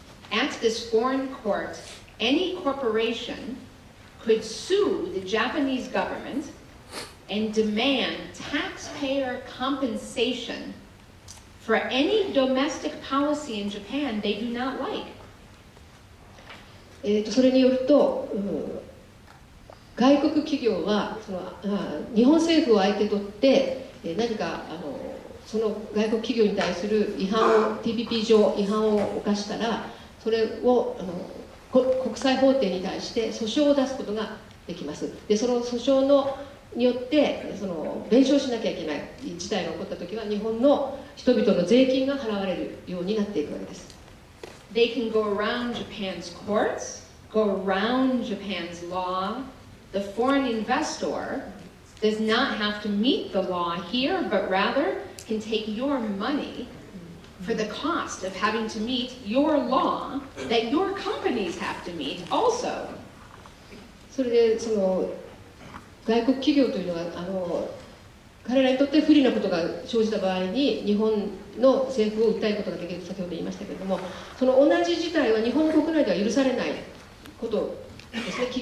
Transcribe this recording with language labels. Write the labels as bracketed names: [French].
[English] At this foreign court, any corporation could sue the Japanese government and demand taxpayer compensation for any domestic policy in Japan they do not like. [Japanese] それによると、外国企業は日本政府を相手取って何かその外国企業に対する違反を TPP 上違反を犯したらそれを国際法廷に対して訴訟を出すことができます。でその訴訟によって弁償しなきゃいけない事態が起こったときは日本の人々の税金が払われるようになっていくわけです。 [English] They can go around Japan's courts, go around Japan's law. The foreign investor does not have to meet the law here, but rather can take your money for the cost of having to meet your law that your companies have to meet also. [Japanese] それで外国企業というのは彼らにとって不利なことが生じた場合に日本の政府を訴えることができると先ほど言いましたけれども、その同じ事態は日本国内では許されないことですね。